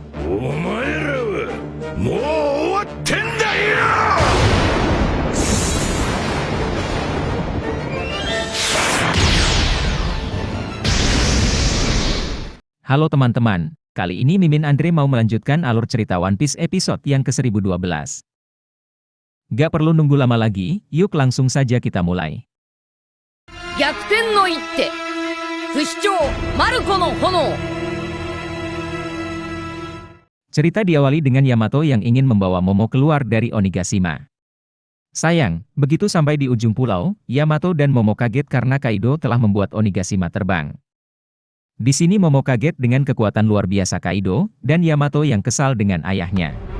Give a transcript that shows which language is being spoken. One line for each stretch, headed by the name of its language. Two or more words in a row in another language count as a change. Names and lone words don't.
Japanese: 前らはもう終わってんだよ。
Indonesian: Halo teman-teman, kali ini Mimin Andre mau melanjutkan alur cerita One Piece episode yang ke-1012. Gak perlu nunggu lama lagi, yuk langsung saja kita mulai.
Japanese: 逆転の一手不死鳥マルコの炎.
Indonesian: Cerita diawali dengan Yamato yang ingin membawa Momo keluar dari Onigashima. Sayang, begitu sampai di ujung pulau, Yamato dan Momo kaget karena Kaido telah membuat Onigashima terbang. Di sini Momo kaget dengan kekuatan luar biasa Kaido, dan Yamato yang kesal dengan ayahnya.